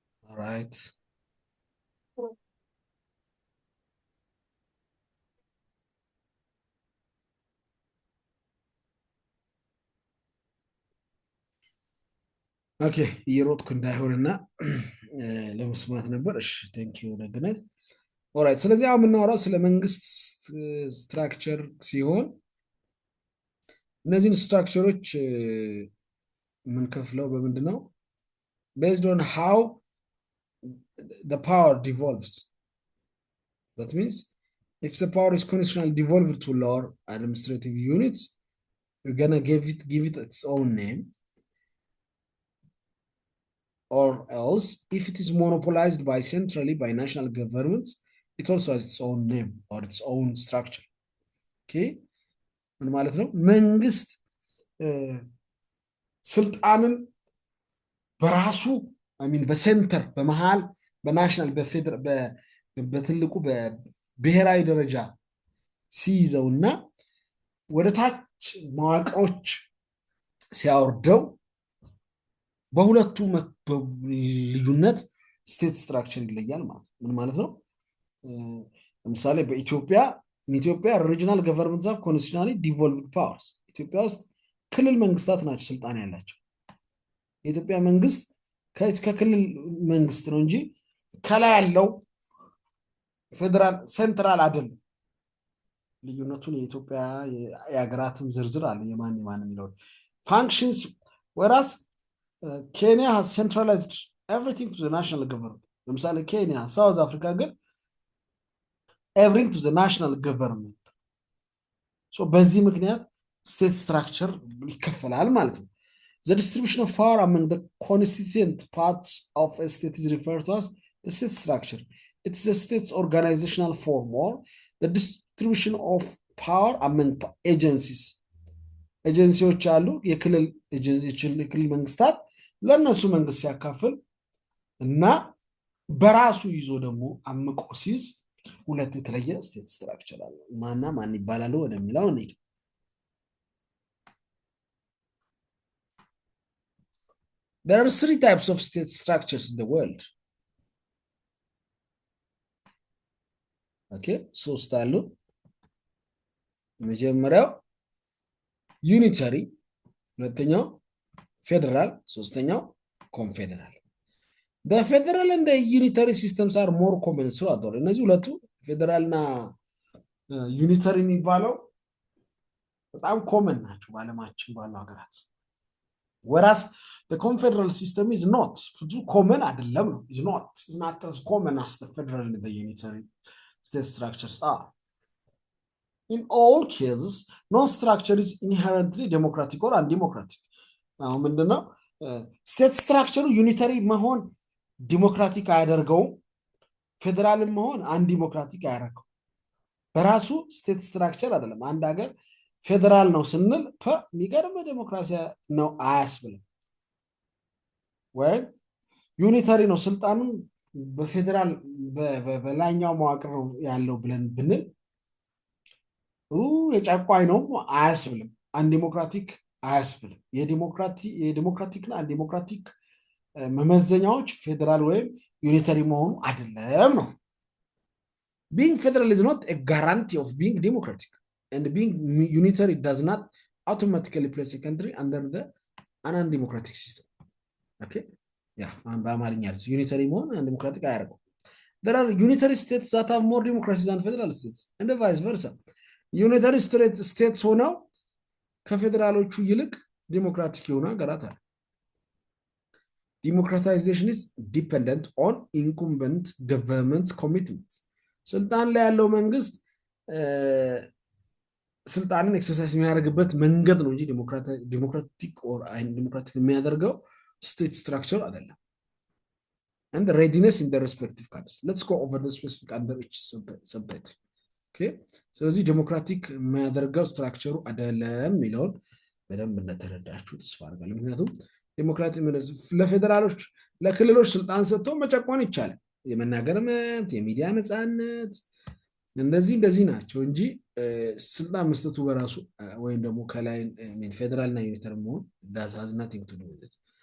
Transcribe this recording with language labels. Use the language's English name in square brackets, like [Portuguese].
[Amharic] ኦልራይት ኦኬ እየሮጥኩ እንዳይሆንና ለመስማት ነበር። እሺ ቴንክ ዩ ደግነት። ኦልራይት ስለዚህ አሁን የምናወራው ስለ መንግስት ስትራክቸር ሲሆን እነዚህን ስትራክቸሮች የምንከፍለው በምንድን ነው? [English] based on how the power devolves. That means if the power is constitutionally devolved to lower administrative units, you're gonna give it its own name. Or else if it is monopolized by centrally by national governments, it also has its own name or its own structure. [Amharic] Okay? ምን ማለት ነው? መንግስት ስልጣንን በራሱ በሴንተር በመሃል በናሽናል በትልቁ በብሔራዊ ደረጃ ሲይዘውና ወደ ታች መዋቅሮች ሲያወርደው በሁለቱ ልዩነት ስቴት ስትራክቸር ይለያል ማለት ነው። ምን ማለት ነው? ለምሳሌ በኢትዮጵያ [English] ሪጂናል ገቨርንመንት ዛፍ ኮንስቲቱሽናሊ ዲቮልቭድ ፓወርስ [Amharic] ኢትዮጵያ ውስጥ ክልል መንግስታት ናቸው ስልጣን ያላቸው። የኢትዮጵያ መንግስት ከክልል መንግስት ነው እንጂ ከላይ ያለው ፌደራል ሴንትራል አይደለም። ልዩነቱን የኢትዮጵያ የሀገራትም ዝርዝር አለ የማን የሚለው ፋንክሽንስ ወራስ ኬንያ [English] has centralized everything to the national government። [Amharic] ለምሳሌ ኬንያ፣ ሳውዝ አፍሪካ ግን [English] everything to the national government። [Amharic] በዚህ ምክንያት ስቴት ስትራክቸር ይከፈላል ማለት ነው። [English] The distribution of power among the constituent parts of a state is referred to as the state structure. It's the state's organizational form or the distribution of power among agencies. [Amharic] ኤጀንሲዎች አሉ፣ የክልል መንግስታት ለእነሱ መንግስት ሲያካፍል እና በራሱ ይዞ ደግሞ አምቆ ሲይዝ ሁለት የተለየ ስቴት ስትራክቸር አለ። ማና ማን ይባላሉ ወደሚለው እንሂድ። [English] There are 3 types of state structures in the world. Okay, [Amharic] ሶስት አሉ። መጀመሪያው ዩኒተሪ፣ ሁለተኛው ፌደራል፣ ሶስተኛው ኮንፌደራል። [English] The federal and the unitary systems are more common throughout the world። [Amharic] እነዚህ ሁለቱ ፌደራልና ዩኒተሪ የሚባለው በጣም ኮመን ናቸው በዓለማችን ባሉ ሀገራት። [English] whereas the confederal system is not [Amharic] ብዙ ኮመን አይደለም ነው [English] is not as common as the federal and the unitary state structures are. In all cases no structure is inherently democratic or undemocratic። [Amharic] አሁን ምንድነው ስቴት ስትራክቸሩ ዩኒተሪ መሆን ዲሞክራቲክ አያደርገውም፣ ፌደራል መሆን አንዲሞክራቲክ አያደርገው። በራሱ ስቴት ስትራክቸር አይደለም። አንድ ሀገር ፌደራል ነው ስንል የሚገርም ዲሞክራሲ ነው አያስብልም። ወይ ዩኒተሪ ነው ስልጣኑን በፌደራል በላይኛው መዋቅር ያለው ብለን ብንል የጨቋኝ ነው አያስብልም። አንዲሞክራቲክ አያስብልም። የዲሞክራቲክና አንዲሞክራቲክ መመዘኛዎች ፌደራል ወይም ዩኒተሪ መሆኑ አይደለም ነው። [English] Being federal is not a guarantee of being democratic, and being unitary does not automatically place a country under an undemocratic system. Okay? Yeah, [Amharic] በአማርኛ ዩኒተሪ መሆን [English] undemocratic [Amharic] አያደርገው። [English] There are unitary states that have more democracy than federal states, and vice versa. [Amharic] ዩኒተሪ states ሆነው ከፌደራሎቹ ይልቅ ዲሞክራቲክ የሆኑ ሀገራት አሉ። [English] Democratization is dependent on incumbent government's commitment. [Amharic] ስልጣን ላይ ያለው መንግስት ስልጣንን ኤክሰርሳይዝ የሚያደርግበት መንገድ ነው እንጂ ዲሞክራቲክ ኦር ዲሞክራቲክ የሚያደርገው ስቴት ስትራክቸር አይደለም። [English] And the readiness in the respective countries. Let's go over the specific under each subtitle. Okay? [Amharic] ስለዚህ ዲሞክራቲክ የሚያደርገው ስትራክቸሩ አይደለም የሚለውን በደንብ እንደተረዳችሁ ተስፋ አደርጋለሁ። ምክንያቱም ዲሞክራቲ ለፌደራሎች ለክልሎች ስልጣን ሰጥተው መጨቆን ይቻላል። የመናገር መብት፣ የሚዲያ ነፃነት እንደዚህ ናቸው እንጂ ስልጣን መስጠቱ በራሱ ወይም ደግሞ ከላይ ፌደራልና ዩኒተሪ መሆን [English] that has nothing to do with it.